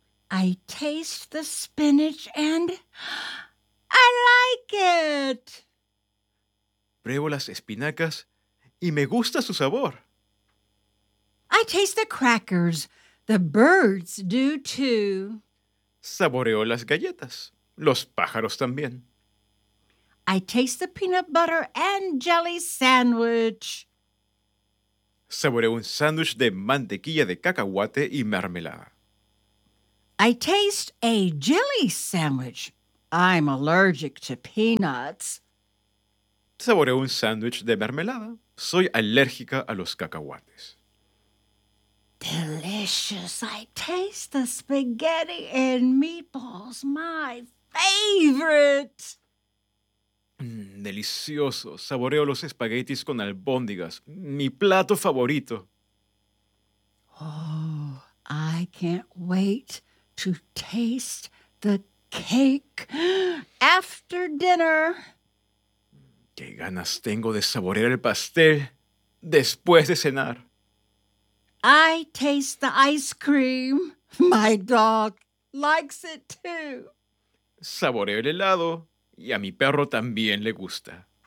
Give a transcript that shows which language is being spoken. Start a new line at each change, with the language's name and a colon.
English: I taste the spinach and I like it.
Spanish: Pruebo las espinacas y me gusta su sabor.
English: I taste the crackers. The birds do too.
Spanish: Saboreo las galletas. Los pájaros también.
English: I taste the peanut butter and jelly sandwich.
Spanish: Saboreo un sándwich de mantequilla de cacahuate y mermelada.
English: I taste a jelly sandwich. I'm allergic to peanuts.
Spanish: saboreo un sándwich de mermelada. Soy alérgica a los cacahuates.
English: Delicious. I taste the spaghetti and meatballs. My favorite.
Spanish: Delicioso. Saboreo los espaguetis con albóndigas. Mi plato favorito.
English: Oh, I can't wait to taste the cake after dinner.
Spanish: Qué ganas tengo de saborear el pastel después de cenar.
English: I taste the ice cream. My dog likes it too.
Spanish: Saboreo el helado y a mi perro también le gusta.